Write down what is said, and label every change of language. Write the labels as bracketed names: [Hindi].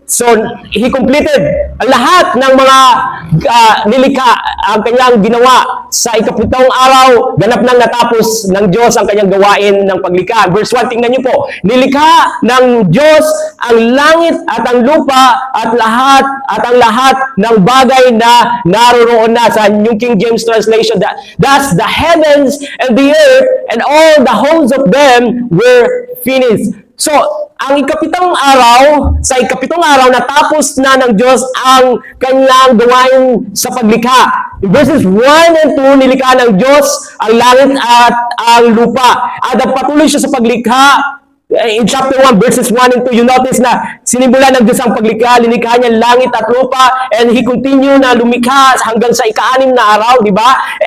[Filipino] So, [English] He completed [Filipino] lahat ng mga nilikha, ang kanyang ginawa sa ikapitong araw, ganap nang natapos ng Diyos ang kanyang gawain ng paglikha. Verse 1, tingnan niyo po. Nilikha ng Diyos ang langit at ang lupa at ang lahat ng bagay na naroroon na. [English] Sa New King James translation, thus the heavens and the earth and all the hosts of them were finished. [Filipino] So, ang ikapitong araw, sa ikapitong araw, natapos na ng Diyos ang kanyang gawain sa paglikha. [English] In verses 1 and 2, [Filipino] nilikha ng Diyos ang langit at ang lupa. At patuloy siya sa paglikha. [English] In chapter 1, verses 1 and 2, you notice [Filipino] na sinimula ng Diyos ang paglikha, linikha niya langit at lupa, [English] and He continue [Filipino] na lumikha hanggang sa ika-6 na araw, di ba?